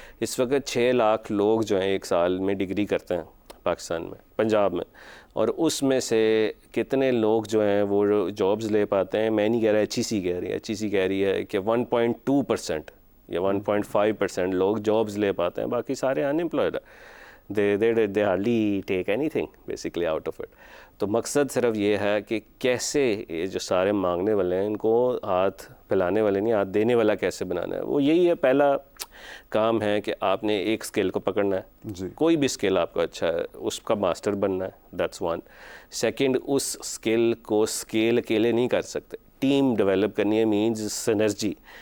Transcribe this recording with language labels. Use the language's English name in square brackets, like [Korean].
[Urdu] اس وقت 6 لاکھ لوگ جو ہیں ایک سال میں ڈگری کرتے ہیں پاکستان میں, پنجاب میں, اور اس میں سے کتنے لوگ جو ہیں وہ جابز لے پاتے ہیں. میں نہیں کہہ رہا, HEC کہہ رہی ہے, HEC کہہ رہی ہے کہ 1.2% یا 1.5% لوگ جابز لے پاتے ہیں, باقی سارے ان امپلائڈ ہیں. [English] they hardly take anything basically out of it. [Urdu] تو مقصد صرف یہ ہے کہ کیسے یہ جو سارے مانگنے والے ہیں ان کو ہاتھ پھیلانے والے نہیں, ہاتھ دینے والا کیسے بنانا ہے. وہ یہی ہے, پہلا کام ہے کہ آپ نے ایک اسکل کو پکڑنا ہے. کوئی بھی اسکل آپ کا اچھا ہے, اس کا ماسٹر بننا ہے, that's one. Second, اس skill کو اسکیل اکیلے نہیں کر سکتے, ٹیم ڈیولپ کرنی ہے, مینز سنرجی.